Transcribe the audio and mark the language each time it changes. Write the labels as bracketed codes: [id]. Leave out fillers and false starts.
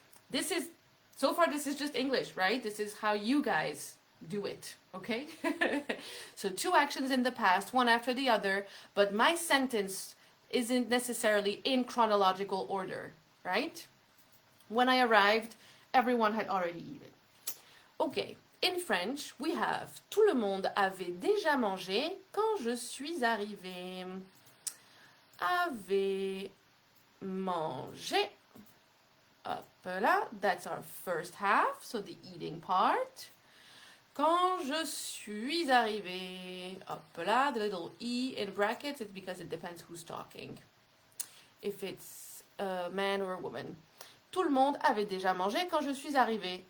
[en] This is, so far this is just English, right? This is how you guys do it. Okay? So two actions in the past, one after the other, but my sentence isn't necessarily in chronological order, right? When I arrived, everyone had already eaten. Okay. In French, we have [fr] tout le monde avait déjà mangé quand je suis arrivé. Avait mangé. Hop là, [en] that's our first half, so the eating part. [fr] Quand je suis arrivé. Hop là, [en] the little e in brackets, it's because it depends who's talking. If it's a man or a woman. [fr] Tout le monde avait déjà mangé quand je suis arrivé.